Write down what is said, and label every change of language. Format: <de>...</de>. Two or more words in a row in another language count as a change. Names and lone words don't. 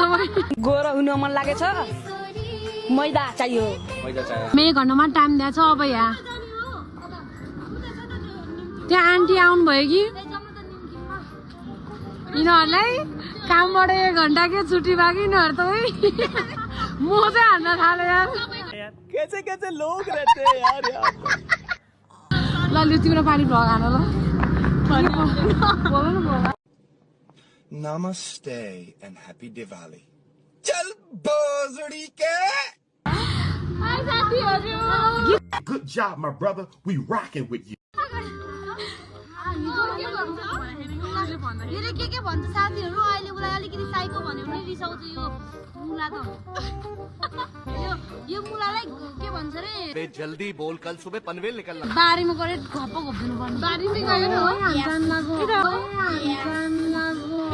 <ne>गोरो हुनु मन लागेछ, मैदा चाहियो। 1 घण्टामा टाइम दिएछ अब यहाँ। त्यहाँ आन्टी आउनु भयो कि यिनीहरूलाई कामबाट 1 घण्टा के छुट्टी बाँकी यिनीहरू त मोजा हान्न थाल्यो यार।</ne> <hi>कैसे कैसे लोग रहते हैं यार यहाँ पर।</hi> <ne>ल लु तिम्रो पानी भगान ल।</ne> <en>Namaste and happy Diwali.</en> <hi>चल बोजड़ी के।</hi> <en>Good job, my brother. We rocking with you.</en> <ne>यसले के भन्छ साथीहरु, अहिले उलाई अलिकति साइको भन्यो भने रिसाउँछ यो मुला त। यो मुलालाई के भन्छ रे?</ne> <hi>बे जल्दी बोल, कल सुबह पनवेल निकलना।</hi> <ne>बारीमा गएर घप्प घप्दिनु पर्छ। बारीमै गयो नि हो।</ne>